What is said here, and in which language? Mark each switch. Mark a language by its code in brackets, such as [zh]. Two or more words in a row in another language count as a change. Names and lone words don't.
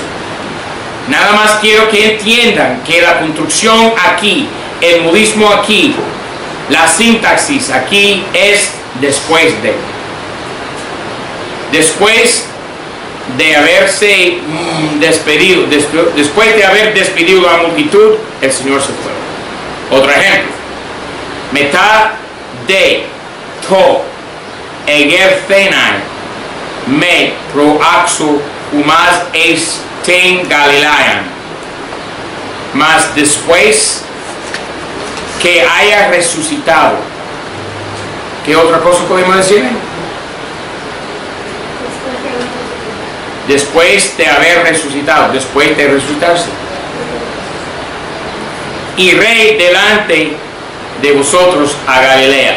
[es] Nada más quiero que entiendan que la construcción aquí, el modismo aquí, la sintaxis aquí es después de. Después de haberse despedido, después de haber despedido a la multitud, el Señor se fue. Otro ejemplo: [el] μετὰ δὲ τὸ ἐγερθῆναί με προάξω ὑμᾶς εἰς τὴν Γαλιλαίαν. [es] Mas después que haya resucitado. ¿Qué otra cosa podemos decir? Después de haber resucitado, después de resucitarse. Iré delante de vosotros a Galilea.